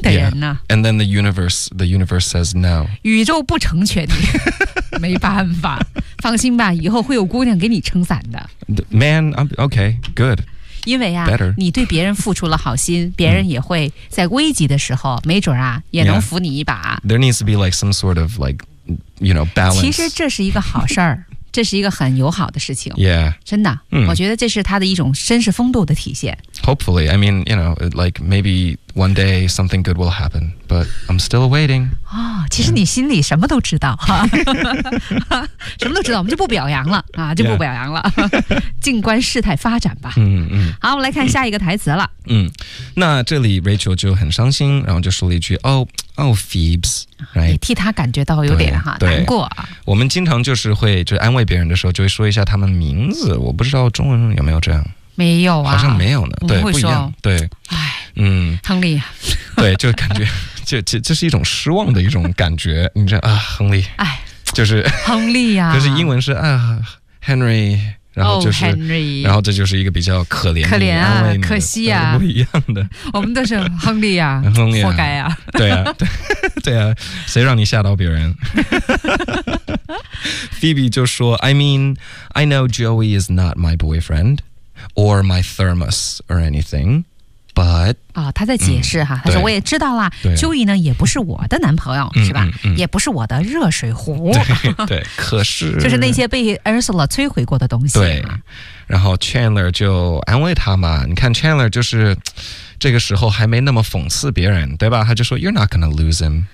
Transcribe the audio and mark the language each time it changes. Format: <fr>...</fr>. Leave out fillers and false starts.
<en>Yeah. And then the universe says no.</en> <zh>宇宙不成全你，没办法。放心吧，以后会有姑娘给你撑伞的。</zh> <en>Man, okay, good.</en> <zh>因为啊，</zh> <en>Better.</en> <zh>你对别人付出了好心，别人也会在危急的时候，没准啊，也能扶你一把。</zh> <en>Yeah. There needs to be like some sort of like, you know, balance.</en> <zh>其实这是一个好事儿。这是一个很友好的事情</zh> <en>Yeah</en> <zh>真的、我觉得这是他的一种绅士风度的体现</zh> <en>Hopefully I mean you know Like maybe one day Something good will happen But I'm still waiting、</en> <zh>其实你心里什么都知道、什么都知道我们就不表扬了、就不表扬了、静观事态发展吧、好我们来看下一个台词了、那这里 Rachel 就很伤心然后就说了一句Oh, Phoebs、也替他感觉到有点哈难过、我们经常就是会就安慰别人的时候就会说一下他们名字我不知道中文有没有这样没有啊好像没有呢对不一样对亨利对就感觉就是一种失望的一种感觉你知道啊亨利就是亨利呀、就是英文是啊 Henry 然后就是、</zh> <en>Henry</en> <zh>然后这就是一个比较可怜啊可惜啊不一样的我们都是亨利呀、亨利活该啊对啊对啊，谁让你吓到别人？</zh> <en>Phoebe</en> <zh>就说</zh> <en>I mean, I know Joey is not my boyfriend or my thermos or anything, but...、</en> <zh>哦、他在解释哈、嗯、他说我也知道啦 Joey 呢也不是我的男朋友、嗯、是吧、嗯嗯、也不是我的热水壶。对, 对可是。就是那些被 Ursula 摧毁过的东西。对。然后 Chandler 就安慰他嘛，你看 Chandler 就是这个时候还没那么讽刺别人，对吧？他就说</zh> <en>You're not gonna lose him，</en>